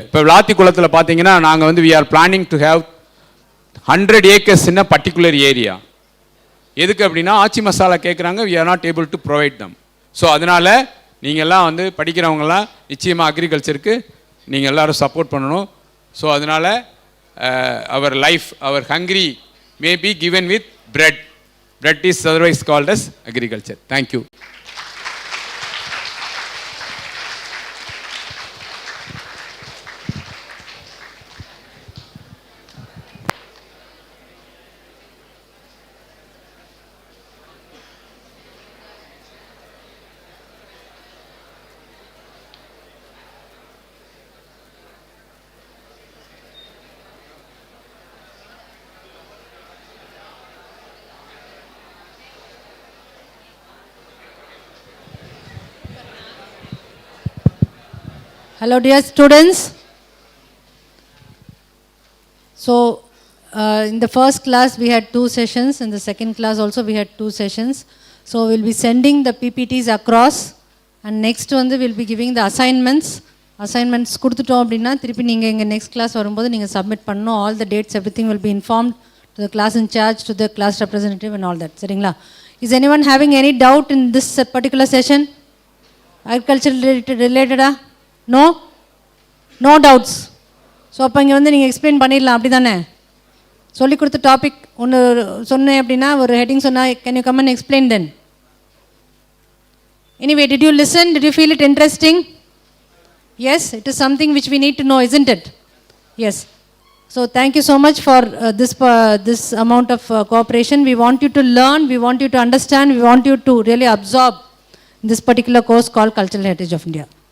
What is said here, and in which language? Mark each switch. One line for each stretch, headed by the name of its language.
Tamil: இப்போ விளாத்தி குளத்தில் பார்த்தீங்கன்னா நாங்கள் வந்து
English: we are planning to have 100 acres in a particular area.
Tamil: எதுக்கு அப்படின்னா ஆச்சி மசாலா கேட்குறாங்க,
English: we are not able to provide them.
Tamil: So அதனால் நீங்கள்லாம் வந்து படிக்கிறவங்களாம் நிச்சயமாக அக்ரிகல்ச்சருக்கு நீங்கள் எல்லோரும் சப்போர்ட் பண்ணணும்.
English: So அதனால் அவர் life, அவர் hungry may be given with bread. Bread is otherwise called as agriculture. Thank you. Hello dear students. So in the first class we had 2 sessions, in the second class also we had 2 sessions. So we'll be sending the PPTs across and next one we'll be giving the assignments.
Tamil: Assignments கொடுத்துட்டோம் அப்படினா திருப்பி நீங்க எங்க next class வரும்போது நீங்க submit பண்ணனும்.
English: All the dates, everything will be informed to the class in charge, to the class representative and all that.
Tamil: சரிங்களா?
English: Is anyone having any doubt in this particular session? Agriculture related? No? No doubts.
Tamil: So அப்போ இங்கே வந்து நீங்கள் explain பண்ணிடலாம் அப்படி தானே? சொல்லி கொடுத்த டாபிக் ஒன்று சொன்னேன் அப்படின்னா ஒரு ஹெட்டிங் சொன்னால்
English: Can you come and explain then? Anyway, did you listen? Did you feel it interesting? Yes, it is something which we need to know, isn't it? Yes. So thank you so much for this amount of cooperation. We want you to learn, we want you to understand, we want you to really absorb this particular course called Cultural Heritage of India.